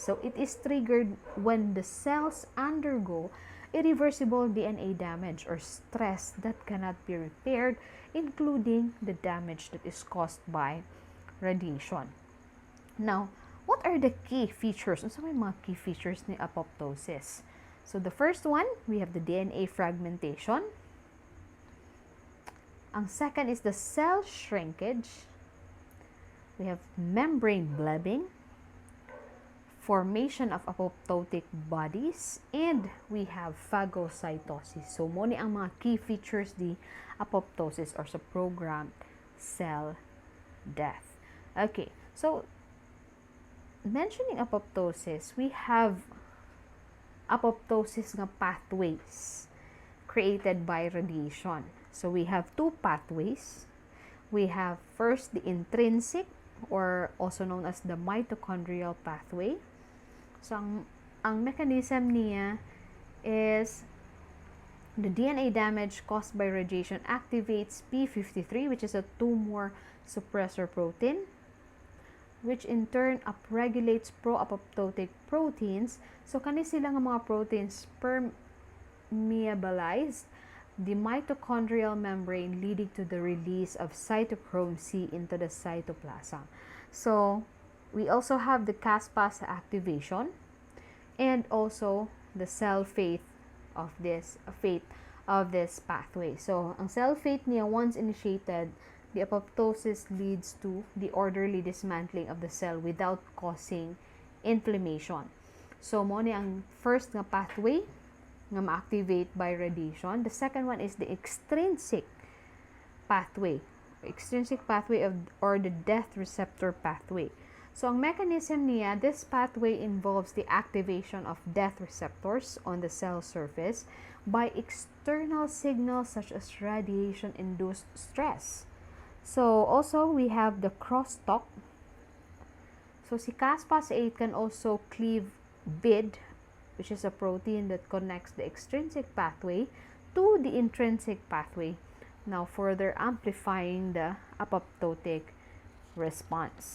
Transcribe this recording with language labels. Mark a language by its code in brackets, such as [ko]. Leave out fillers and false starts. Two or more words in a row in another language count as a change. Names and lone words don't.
[en] So, it is triggered when the cells undergo irreversible DNA damage or stress that cannot be repaired, including the damage that is caused by radiation. Now, what are the key features? [ceb] Ano may mga [en] key features [ceb] ni apoptosis? [en] So, the first one, we have the DNA fragmentation. Ang second is the cell shrinkage. We have membrane blebbing. formation of apoptotic bodies, and we have phagocytosis. So, [ceb] mo ni ang mga [en] key features [ceb] di apoptosis or sa [en] programmed cell death. Okay, so mentioning apoptosis, we have apoptosis nga pathways created by radiation. So, we have two pathways. We have first the intrinsic, or also known as the mitochondrial pathway. So, ang mechanism niya is the DNA damage caused by radiation activates P53, which is a tumor suppressor protein, which in turn upregulates pro-apoptotic proteins. So, [ceb] kani sila nga mga [en] proteins permeabilize the mitochondrial membrane, leading to the release of cytochrome C into the cytoplasm. So, we also have the caspase activation and also the cell fate of this pathway. So, ang cell fate niya, once initiated, the apoptosis leads to the orderly dismantling of the cell without causing inflammation. [ceb] So, mo ni ang first nga pathway nga ma-activate [en] by radiation. The second one is the extrinsic pathway. Extrinsic pathway or the death receptor pathway. So, [ceb] ang mechanism niya, [en] this pathway involves the activation of death receptors on the cell surface by external signals such as radiation-induced stress. So, also, we have the crosstalk. So, si caspase 8 can also cleave BID, which is a protein that connects the extrinsic pathway to the intrinsic pathway, now further amplifying the apoptotic response.